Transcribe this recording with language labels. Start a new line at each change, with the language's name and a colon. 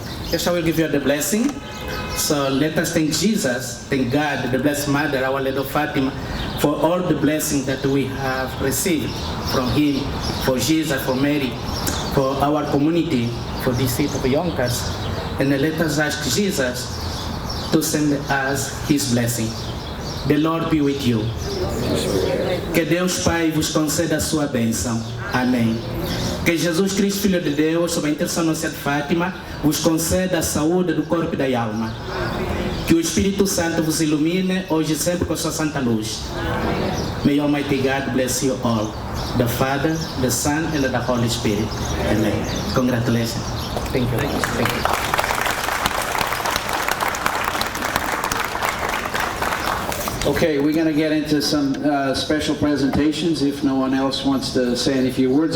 English: Yes, I will give you the blessing. So let us thank Jesus, thank God, the Blessed Mother, our little Fatima, for all the blessings that we have received from Him, for Jesus, for Mary, for our community, for the city of Yonkers. And let us ask Jesus to send us His blessing. The Lord be with you.
Portuguese: Que Deus Pai vos conceda a sua bênção. Amém. Que Jesus Cristo, Filho de Deus, sob a intercessão de Nossa Fátima, vos conceda a saúde do corpo e da alma. Que o Espírito Santo vos ilumine hoje e sempre com a sua santa luz.
English: May Almighty God bless you all. The Father, the Son, and the Holy Spirit. Amen. Congratulations. Thank you. Thank you. Okay, we're going to get into some special presentations if no one else wants to say any few words.